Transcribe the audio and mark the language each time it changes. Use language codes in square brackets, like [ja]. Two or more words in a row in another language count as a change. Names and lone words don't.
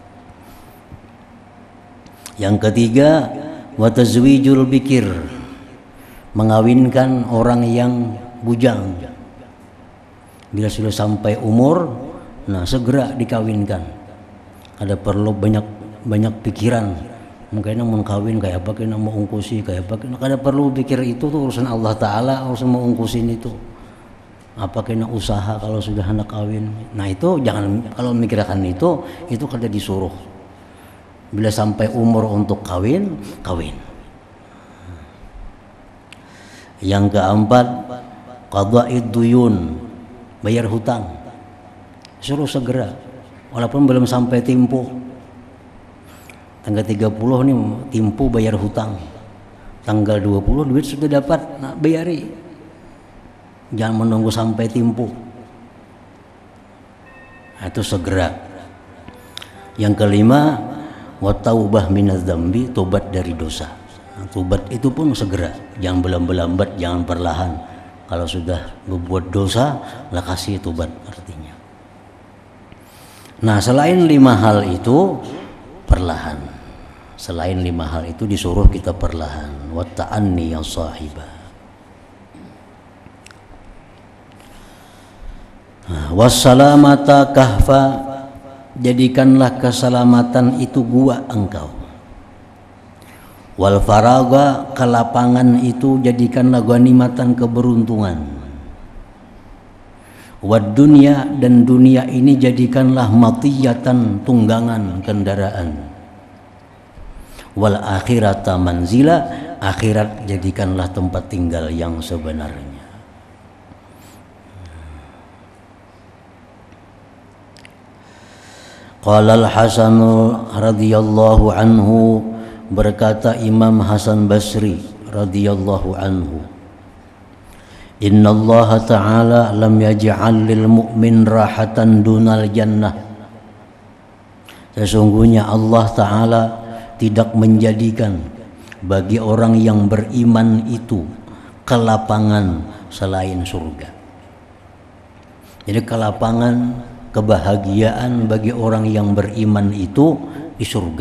[id] Yang ketiga, [ar] وتزويج البكر, [id] mengawinkan orang yang bujang. Bila sudah sampai umur, nah segera dikawinkan. Ada perlu banyak pikiran. Mungkin mau kawin kayak apa, [bjn] kena mau ungkusi kayak apa, kada perlu pikir itu tuh urusan Allah Ta'ala, urusan mau ungkusin itu. Apa kena usaha kalau sudah anak kawin. Nah, itu jangan, kalau memikirkan itu kada disuruh. [id] Bila sampai umur untuk kawin. Yang keempat, [ar] قضاء الديون, [id] bayar hutang. Suruh segera walaupun belum sampai tempo. Tanggal 30 nih tempo bayar hutang. [bjn] Tanggal 20 duit sudah dapat, nah bayari. [id] Jangan menunggu sampai tempo. Itu segera. Yang kelima, [ar] والتوبة من الذنب, [id] tobat dari dosa. Nah, tobat itu pun segera, jangan berlambat, jangan perlahan. Kalau sudah berbuat dosa, lah kasih tobat artinya. Nah, selain 5 hal itu perlahan. Selain 5 hal itu disuruh kita perlahan. [ar] والتأني يا صاحبه والسلامة كهفا, [id] jadikanlah keselamatan itu gua engkau. [ar] والفراغ, [id] kelapangan itu jadikanlah ghanimatan keberuntungan. [ar] والدنيا, [id] dan dunia ini jadikanlah matiyatan, tunggangan kendaraan. [ar] والآخرة منزلا, [id] akhirat jadikanlah tempat tinggal yang sebenarnya. [ar] قال الحسن رضي الله عنه, [id] berkata Imam Hasan Basri [ar] رضي الله عنه, إن الله تعالى لم يجعل للمؤمن راحة دون الجنة. [id] Sesungguhnya Allah Ta'ala tidak menjadikan bagi orang yang beriman itu kelapangan selain surga. Jadi kelapangan, kebahagiaan bagi orang yang beriman itu di surga.